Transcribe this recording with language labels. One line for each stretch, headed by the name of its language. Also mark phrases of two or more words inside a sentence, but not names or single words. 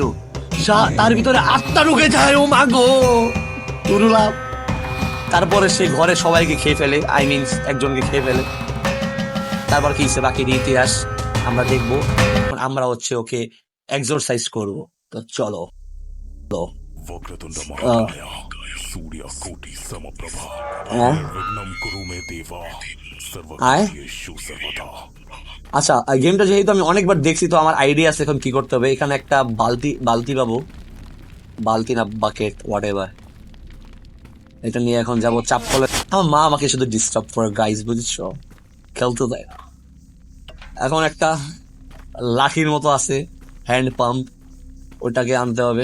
Bangla: তার ভিতরে আত্মা ঢুকে যায়। ও মাগো তুরুলা। তারপরে সে ঘরে সবাইকে খেয়ে ফেলে,
English: I mean
Bangla: একজনকে খেয়ে ফেলে। তারপর কি হচ্ছে বাকি ইতিহাস আমরা দেখবো। আমরা হচ্ছে ওকে এক্সরসাইজ করব। তো চলো।
Sanskrit: वक्रतुंड महाकाय सूर्यकोटि समप्रभा निर्विघ्नं कुरु मे देवा सर्वकार्येषु सर्वदा।
Bangla: আচ্ছা গেমটা যেহেতু আমি অনেকবার দেখছি, তো আমার আইডিয়া আছে এখন কি করতে হবে। এখানে একটা বালতি পাবো, বালতি না বাকেট
English: what ever,
Bangla: এটা নিয়ে এখন যাবো চাপ কলে। আমার মা আমাকে শুধু ডিস্টার্ব করে গাইজ, বুঝছো, খেলতে দেয় না। এখন একটা লাঠির মতো আছে,
English: hand pump,
Bangla: ওটাকে আনতে হবে।